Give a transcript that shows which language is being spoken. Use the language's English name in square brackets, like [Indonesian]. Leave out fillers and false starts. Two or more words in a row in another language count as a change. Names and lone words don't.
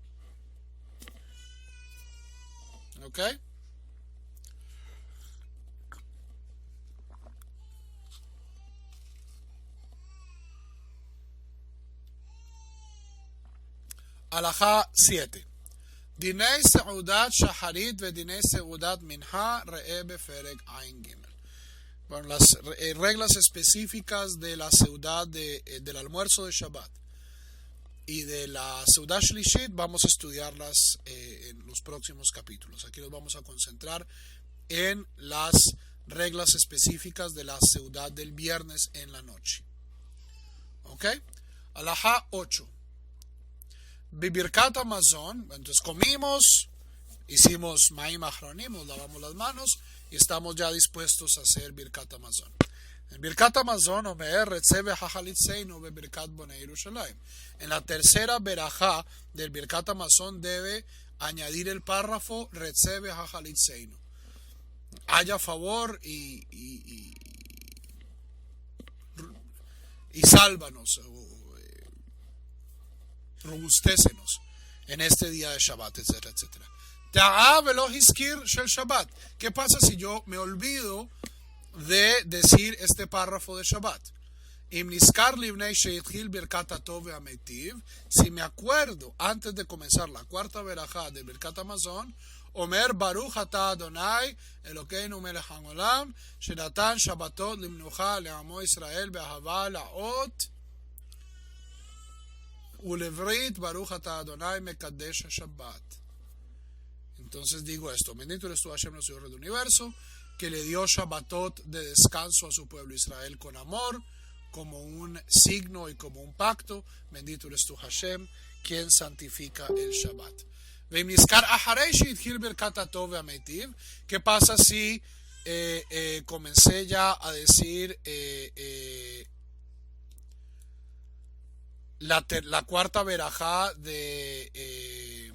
[Spanish] ¿Ok? Alajá 7. [Hebrew] דיני סעודת שחרית ודיני סעודת מנחה ראה בפרק ע"ג. [Spanish] Bueno, las reglas específicas de la seudá del almuerzo de Shabbat y de la [Hebrew] סעודה שלישית [Spanish] vamos a estudiarlas en los próximos capítulos. Aquí nos vamos a concentrar en las reglas específicas de la seudá del viernes en la noche. ¿Ok? Alajá 8. [Hebrew] בברכת המזון. [Spanish] Entonces comimos, hicimos [Hebrew] מים אחרונים, [Spanish] nos lavamos las manos y estamos ya dispuestos a hacer [Hebrew] ברכת המזון. En ברכת המזון, אומר, רצה והחליצנו בברכת בונה ירושלים. [Spanish] En la tercera berajá del [Hebrew] ברכת המזון [Spanish] debe añadir el párrafo [Hebrew] רצה והחליצנו. [Spanish] Haya favor y sálvanos, robustécenos en este día de Shabbat, etcétera, etcétera. ¿Qué pasa si yo me olvido de decir este párrafo de Shabbat? Si me acuerdo antes de comenzar la cuarta verajá de [Hebrew] ברכת המזון, אומר ברוך אתה ה' אלוקינו מלך העולם שנתן שבתות למנוחה לעמו ישראל באהבה לאות ולברית ברוך אתה ה' מקדש שבת. [Spanish] Entonces digo esto: bendito eres tú, Hashem, el Señor del universo, que le dio Shabbatot de descanso a su pueblo Israel con amor, como un signo y como un pacto. Bendito eres tú, Hashem, quien santifica el Shabbat. ¿Qué pasa si comencé ya a decir la cuarta verajá de...